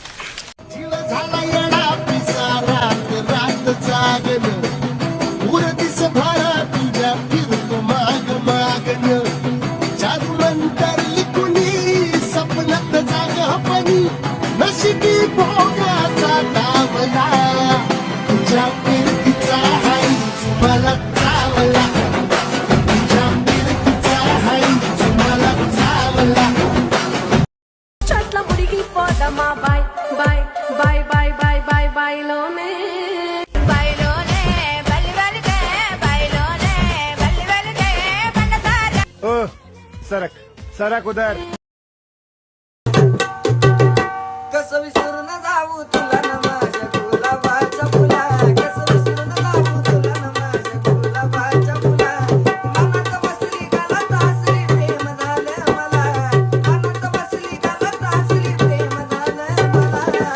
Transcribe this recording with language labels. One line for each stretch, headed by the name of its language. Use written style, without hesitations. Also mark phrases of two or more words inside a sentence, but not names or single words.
Marathi: नशिबी भोगाचा डावला तुझ्या फिरतीचा हाय मला चावला. तुझ्या फिरतीचा हाय मला चावला. Chatla murigi poda ma bye bye bye bye bye bye bye lone
Hindi: ओ सरक सरक उधर.
Marathi: कसं विसरून जाऊ तुला न माझ्या गुलाबाच्या फुला. कसं विसरून जाऊ तुला न माझ्या गुलाबाच्या फुला. मनात बसली गालात हसली प्रेम झालं मला. मनात बसली गालात हसली प्रेम झालं मला.